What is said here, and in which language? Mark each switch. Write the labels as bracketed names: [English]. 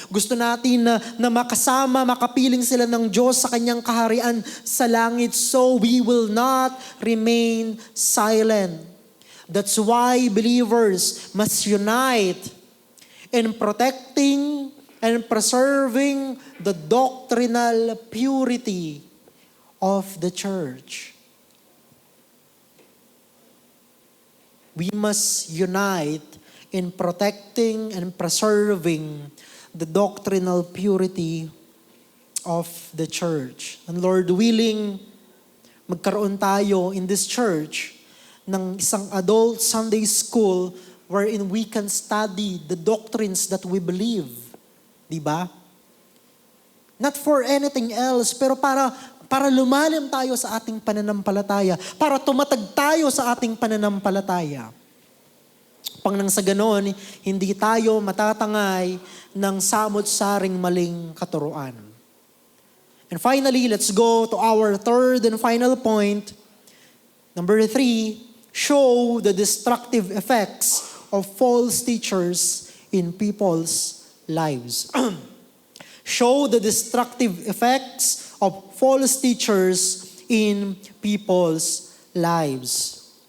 [Filipino] Gusto natin na makasama, makapiling sila ng Diyos sa kanyang kaharian sa langit. [English] So we will not remain silent. That's why believers must unite in protecting and preserving the doctrinal purity of the church. We must unite in protecting and preserving the doctrinal purity of the church. And Lord willing, [Filipino] magkaroon tayo [English] in this church [Filipino] ng isang [English] adult Sunday school wherein we can study the doctrines that we believe. [Filipino] Diba? [English] Not for anything else, [Filipino] pero para lumalim tayo sa ating pananampalataya, para tumatag tayo sa ating pananampalataya. Pang nang sa ganon, hindi tayo matatangay ng samot-saring maling katuruan. [English] And finally, let's go to our third and final point. Number 3, show the destructive effects of false teachers in people's lives. Show the destructive effects of false teachers in people's lives.